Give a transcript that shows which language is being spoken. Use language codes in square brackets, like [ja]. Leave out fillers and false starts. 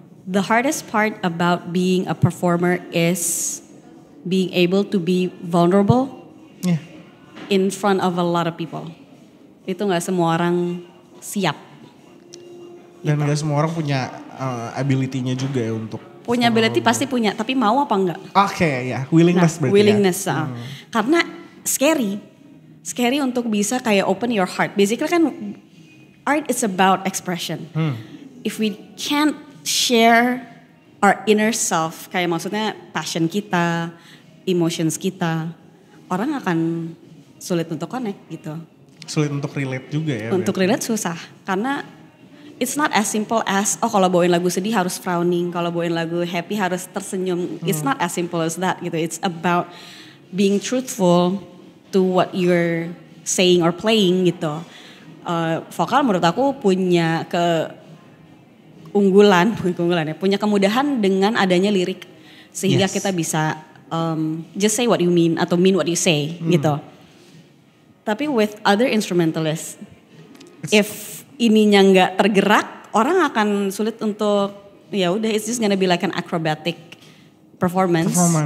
[en] The hardest part about being a performer is being able to be vulnerable in front of a lot of people. [id] Itu gak semua orang siap. Dan gak semua orang punya ability-nya juga ya untuk. Punya ability pasti punya, tapi mau apa enggak? Oke, ya, willingness berarti [en] willingness, [id] ya. Karena scary untuk bisa kayak [en] open your heart. Basically [id] kan [en] art is about expression. If we can't share our inner self, [id] kayak maksudnya passion kita, emotions kita, orang akan sulit untuk connect gitu. Sulit untuk relate juga ya. Untuk relate susah, karena [en] it's not as simple as [id] kalau bawain lagu sedih harus frowning, kalau bawain lagu happy harus tersenyum. [en] It's not as simple as that gitu. It's about being truthful to what you're saying or playing gitu. [id] Vokal menurut aku punya punya kemudahan dengan adanya lirik sehingga kita bisa [en] just say what you mean [id] atau [en] mean what you say [id] gitu. Tapi [en] with other instrumentalists, if [id] ininya nggak tergerak, orang akan sulit untuk ya udah [en] it's just gonna be like an acrobatic performance.